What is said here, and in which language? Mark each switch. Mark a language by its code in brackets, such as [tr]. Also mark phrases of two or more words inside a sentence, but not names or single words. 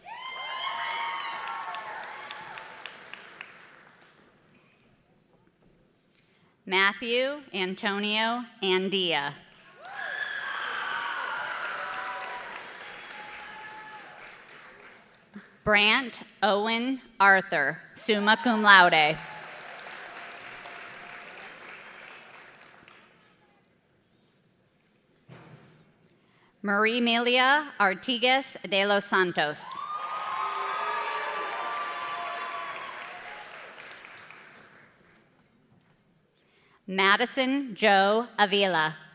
[en] Matthew Antonio Andia. Brant Owen Arthur, [la] summa cum laude. [en] Marie Emilia Artigas de los Santos. Madison Joe Avila.